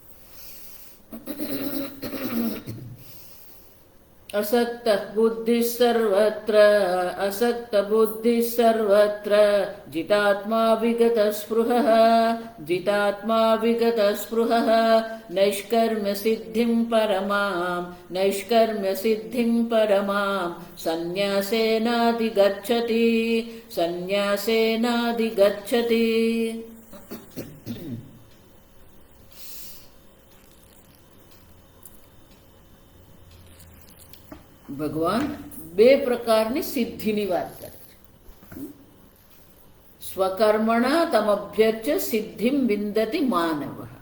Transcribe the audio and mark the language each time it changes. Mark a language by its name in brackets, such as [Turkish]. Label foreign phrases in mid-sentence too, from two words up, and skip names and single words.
[Sanskrit] असक्तः बुद्धिः सर्वत्र जितात्मा विगतस्पृहः नैष्कर्म्यसिद्धिं परमां सन्न्यासेनाधिगच्छति। [Gujarati] ભગવાન બે પ્રકારની સિદ્ધિની વાત કરે છે. [Sanskrit] स्वकर्मणा तमभ्यर्च्य सिद्धिम् विन्दति मानव.